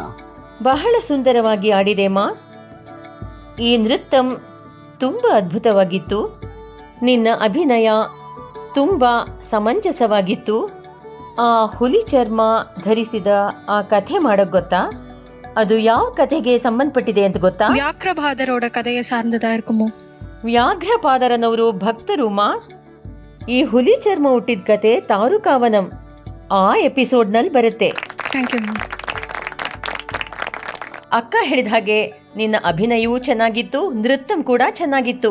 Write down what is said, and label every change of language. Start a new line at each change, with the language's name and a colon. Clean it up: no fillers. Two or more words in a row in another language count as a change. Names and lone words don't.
Kannada: ಬಹಳ ಸುಂದರವಾಗಿ ಆಡಿದೆಮ್ಮ. ಈ ನೃತ್ಯಂ ತುಂಬ ಅದ್ಭುತವಾಗಿತ್ತು. ನಿನ್ನ ಅಭಿನಯ ತುಂಬ ಸಮಂಜಸವಾಗಿತ್ತು. ಆ ಹುಲಿ ಚರ್ಮ ಧರಿಸಿದ ಆ ಕಥೆ ಮಾಡೋಕ್ಕೆ ಗೊತ್ತಾ? ಅದು ಯಾವ ಕಥೆಗೆ ಸಂಬಂಧಪಟ್ಟಿದೆ ಅಂತ ಗೊತ್ತಾ?
Tamil: வியாக்கிரபாதரோட கதையை சார்ந்ததா இருக்குமோ?
Kannada: ವ್ಯಾಘ್ರಪಾದರನವರು ಭಕ್ತರುಮ. ಈ ಹುಲಿ ಚರ್ಮ ಹುಟ್ಟಿದ ಕತೆ ತಾರುಕಾವನಂ ಆ ಎಪಿಸೋಡ್ನಲ್ಲಿ ಬರುತ್ತೆ.
English: Thank you ma'am.
Kannada: ಅಕ್ಕ ಹೇಳಿದ ಹಾಗೆ ನಿನ್ನ ಅಭಿನಯವೂ ಚೆನ್ನಾಗಿತ್ತು, ನೃತ್ಯಂ ಕೂಡ ಚೆನ್ನಾಗಿತ್ತು.